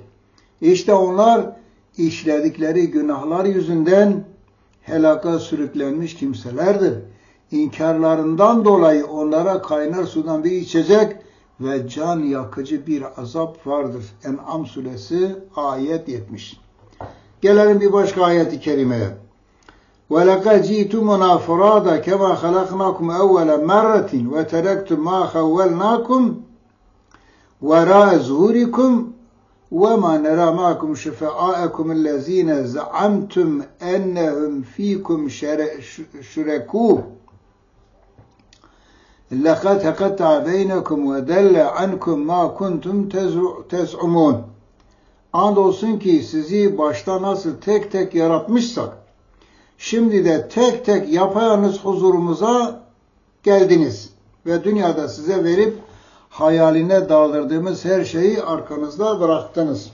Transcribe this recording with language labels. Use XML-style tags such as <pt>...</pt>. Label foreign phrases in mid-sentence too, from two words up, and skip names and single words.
<tr>İşte onlar işledikleri günahlar yüzünden helaka sürüklenmiş kimselerdir. İnkarlarından dolayı onlara kaynar sudan bir içecek ve can yakıcı bir azap vardır. En'am suresi ayet 70. Gelelim bir başka ayet-i kerimeye.</tr> <ar>وَلَقَدْ جِئْتُمُنَا فُرَادًا كَمَا خَلَقْنَاكُمْ أَوَّلَ مَرَّةٍ وَتَرَكْتُمْ مَا خَوَّلْنَاكُمْ وَرَاءَ ظُهُورِكُمْ وَمَا نَرَى مَعَكُمْ شُفَعَاءَكُمُ الَّذِينَ زَعَمْتُمْ أَنَّهُمْ فِيكُمْ شُرَكَاءُ لَقَدْ تَقَطَّعَ بَيْنَكُمْ وَضَلَّ عَنْكُمْ مَا كُنْتُمْ تَزْعُمُونَ.</ar> <tr>Andolsun ki sizi başta nasıl tek tek yaratmışsak, şimdi de tek tek yapayalnız huzurumuza geldiniz ve dünyada size verip hayaline daldırdığımız her şeyi arkanızda bıraktınız.</tr>